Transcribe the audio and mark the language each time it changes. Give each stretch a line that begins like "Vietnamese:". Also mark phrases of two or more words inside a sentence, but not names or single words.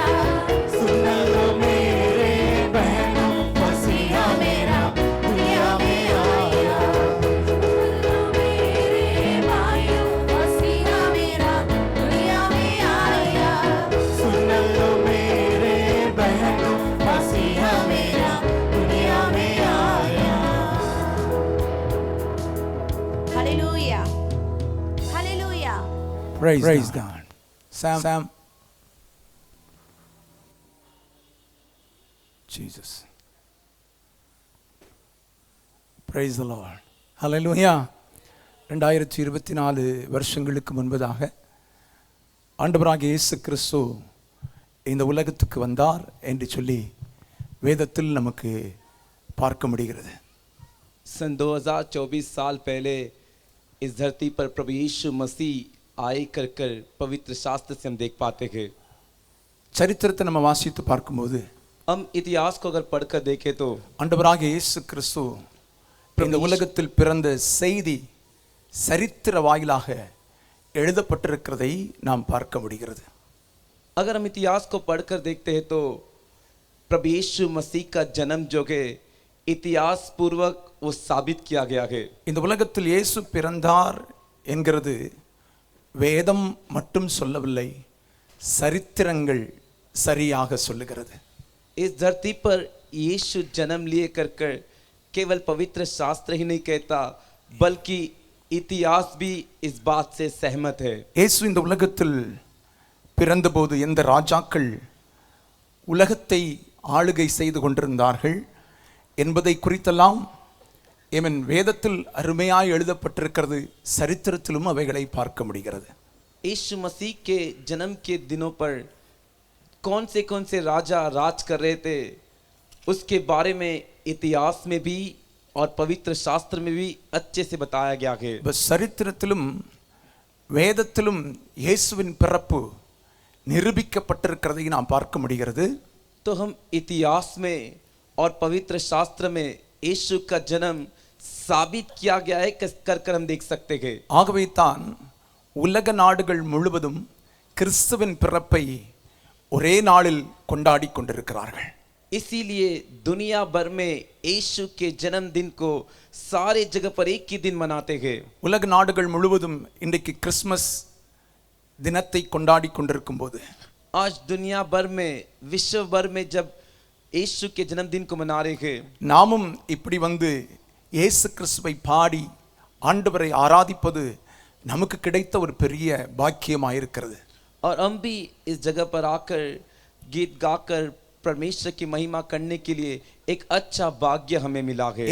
Hindi: सुन लो मेरे बहनों, मसीहा मेरा दुनिया में आया। सुन लो मेरे भाइयों, मसीहा मेरा दुनिया में आया। सुन लो मेरे बहनों, मसीहा मेरा दुनिया में आया।
English: Hallelujah. Hallelujah. Praise God. Sam. Jesus. Praise the Lord. Hallelujah.
Tamil: 2024 வருஷங்களுக்கு முன்பதாக ஆண்டவராகிய இயேசு கிறிஸ்து இந்த உலகத்துக்கு வந்தார் என்று சொல்லி வேதத்தில் நமக்கு பார்க்க முடிகிறது.
Hindi: सन 2024 साल पहले इस धरती पर प्रभु यीशु मसीह आए कर पवित्र शास्त्र से हम देख पाते थे।
Tamil: சரித்திரத்தை நம்ம வாசித்து பார்க்கும்போது
Hindi: हम इतिहास को अगर पढ़कर देखें तो
Tamil: ஆண்டவராகிய இயேசு கிறிஸ்து இந்த உலகத்தில் பிறந்த செய்தி சரித்திர வாயிலாக எழுதப்பட்டிருக்கிறதை நாம் பார்க்க முடிகிறது.
Hindi: अगर हम इतिहास को पढ़कर देखते हैं तो प्रभु यीशु मसीह का जन्म जो है इतिहास पूर्वक वो साबित किया गया है।
Tamil: இந்த உலகத்தில் இயேசு பிறந்தார் என்கிறது வேதம் மட்டும் சொல்லவில்லை, சரித்திரங்கள் சரியாக சொல்லுகிறது.
Hindi: इस धरती पर यीशु जन्म लिए कर केवल पवित्र शास्त्र ही नहीं कहता बल्कि इतिहास भी इस बात से सहमत है।
Tamil: இயேசு இந்த உலகத்தில் பிறந்தபோது எந்த ராஜாக்கள் உலகத்தை ஆளுகை செய்து கொண்டிருந்தார்கள் என்பதை குறித்தெல்லாம் வேதத்தில் அருமையாய் எழுதப்பட்டிருக்கிறது, சரித்திரத்திலும் அவைகளை பார்க்க முடிகிறது.
Hindi: यीशु मसीह के जन्म के दिनों पर कौन से राजा राज कर रहे थे उसके बारे में इतिहास में भी और पवित्र शास्त्र में भी अच्छे से बताया गया है.
Tamil: சரித்திரத்திலும் வேதத்திலும் இயேசுவின் பிறப்பு நிரூபிக்கப்பட்டிருக்கிறதை நாம் பார்க்க முடிகிறது.
Hindi: तो हम इतिहास में और पवित्र शास्त्र में यीशु का जन्म साबित किया गया है कर हम देख सकते हैं.
Tamil: ஆகவே தான் உலக நாடுகள் முழுவதும் கிறிஸ்துவின் பிறப்பை ஒரே நாளில் கொண்டாடி கொண்டிருக்கிறார்கள்.
Hindi: इसीलिए दुनिया भर में यीशु के जन्मदिन को सारे जगह पर एक ही दिन मनाते हैं.
Tamil: உலக நாடுகள் முழுவதும் இன்றைக்கு கிறிஸ்மஸ் தினத்தை கொண்டாடி கொண்டிருக்கும் போது
Hindi: आज दुनिया भर में विश्व भर में जब यीशु के जन्मदिन को मना रहे हैं
Tamil: நாமும் இப்படி வந்து இயேசு கிறிஸ்துவை பாடி ஆண்டவரை ஆராதிப்பது நமக்கு கிடைத்த ஒரு பெரிய பாக்கியமாயிருக்கிறது.
Hindi: और हम भी इस जगह पर आकर गीत गाकर परमेश्वर की महिमा करने के लिए एक अच्छा भाग्य हमें मिला है.